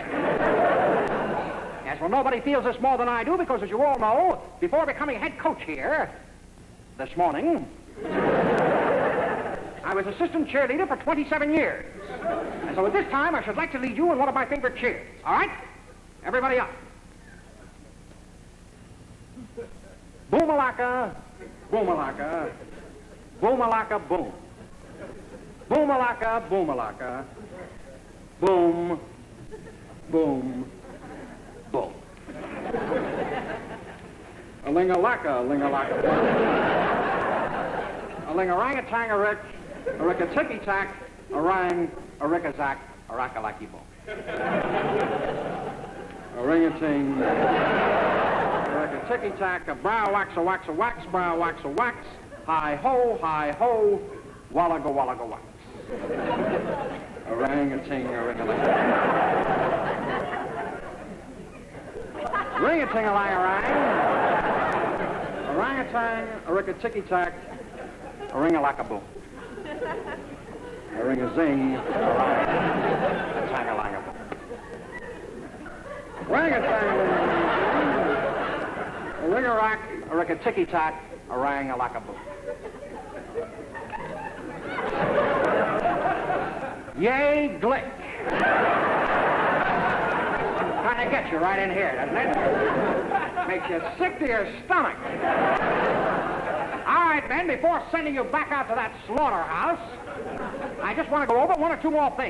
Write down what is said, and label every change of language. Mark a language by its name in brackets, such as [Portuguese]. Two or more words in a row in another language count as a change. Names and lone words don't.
[English] Yes, well, nobody feels this more than I do because, as you all know, before becoming head coach here this morning, I was assistant cheerleader for 27 years. And so at this time, I should like to lead you in one of my favorite cheers. All right? Everybody up. Boom-a-laka, boom-a-laka, boom-a-laka, boom. Boom-a-laka, boom-a-laka, boom, boom, boom. A ling-a-laka, ling-a-laka, boom. ling orangutan a rick, a rick a ticky tack, orang, a rick a zack, a rack-a-lacky bo. A ring-a-ting, a rick a ticky tack, a brow wax a wax a wax, brow wax a wax, hi ho, walla go wax. A ring-a-ting, a ring-a-lang. Ring-a-ting-a-lang-a-rang. Orangutan, a rick-a-ticky-tack, a ring-a-lack-a-boom. A ring-a-zing, a tang-a-lang-a-boom. Ring-a-tang, a ring-a-rack, a rick-a-ticky-tack, a rang-a-lack-a-boom. Yay, glick. Kind of gets you right in here, doesn't it? Makes you sick to your stomach. All right, men, before sending you back out to that slaughterhouse, I just want to go over one or two more things.